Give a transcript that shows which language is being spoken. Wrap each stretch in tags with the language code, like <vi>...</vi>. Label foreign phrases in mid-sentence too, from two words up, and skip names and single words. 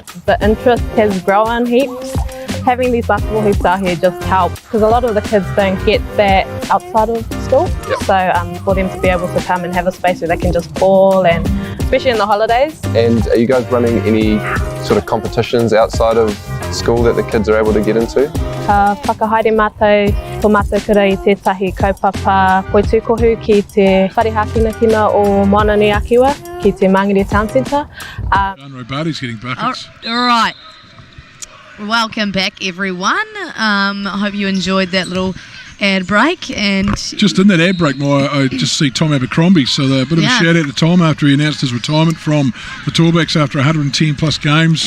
<en>The interest has grown heaps. Having these basketball hoops out here just helps because a lot of the kids don't get that outside of school. Yep. So for them to be able to come and have a space where they can just ball, and especially in the holidays. And are you guys running any sort of competitions outside of school that the kids are able to get into?</en> <mi>Whakahaere mātou, tō mātou kura I tētahi kaupapa poitukohu ki te wharehakinakina o Moanani Akiwa ki te Mangere Town Centre.</mi> <en>John Robati's getting buckets. All right. Welcome back, everyone. I hope you enjoyed that little ad break. And just in that ad break, I just see Tom Abercrombie. So a bit of a shout out to Tom after he announced his retirement from the Tallbacks after 110 plus games.</en>